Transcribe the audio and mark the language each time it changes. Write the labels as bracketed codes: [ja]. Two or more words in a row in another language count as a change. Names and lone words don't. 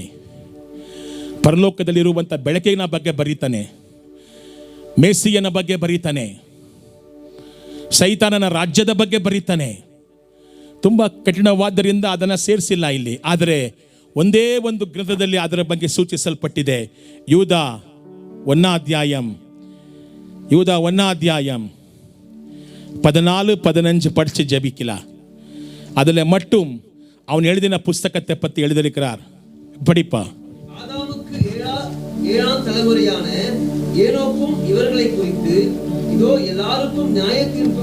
[kn] ಪರಲೋಕದಲ್ಲಿರುವಂಥ ಬೆಳಕಿನ ಬಗ್ಗೆ ಬರೀತಾನೆ, ಮೇಸಿಯನ ಬಗ್ಗೆ ಬರೀತಾನೆ, ಸೈತಾನನ ರಾಜ್ಯದ ಬಗ್ಗೆ ಬರೀತಾನೆ. ತುಂಬ ಕಠಿಣವಾದ್ದರಿಂದ ಅದನ್ನು ಸೇರಿಸಿಲ್ಲ ಇಲ್ಲಿ. ಆದರೆ ಒಂದೇ ಒಂದು ಗ್ರಂಥದಲ್ಲಿ ಅದರ ಬಗ್ಗೆ ಸೂಚಿಸಲ್ಪಟ್ಟಿದೆ. [ta] யூத 1 அத்தியாயம் 14-15 படித்து ஜபிக்கலாம். அதில் மட்டும் அவன் எழுதின புஸ்தகத்தை பற்றி எழுதியிருக்கிறார். படிப்பா. ஆதாமுக்கு 7ஆம் தலைமுறையான ஏனோக்கும் இவர்களை குறித்து, இதோ எல்லாருக்கும் நியாய தீர்ப்பு